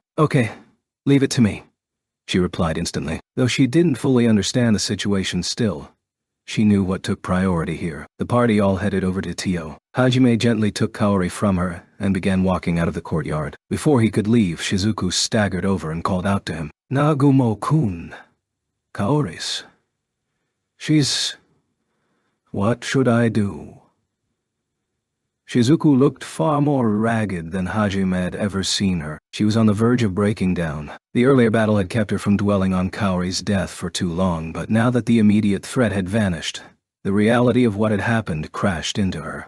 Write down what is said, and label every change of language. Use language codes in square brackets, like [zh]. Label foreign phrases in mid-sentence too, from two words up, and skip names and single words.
[en] Okay, leave it to me, she replied instantly. Though she didn't fully understand the situation still, she knew what took priority here. The party all headed over to Tio. Hajime gently took Kaori from her and began walking out of the courtyard. Before he could leave, Shizuku staggered over and called out to him. Nagumo-kun. Kaori's. She's... What should I do? Shizuku looked far more ragged than Hajime had ever seen her. She was on the verge of breaking down. The earlier battle had kept her from dwelling on Kaori's death for too long, but now that the immediate threat had vanished, the reality of what had happened crashed into her.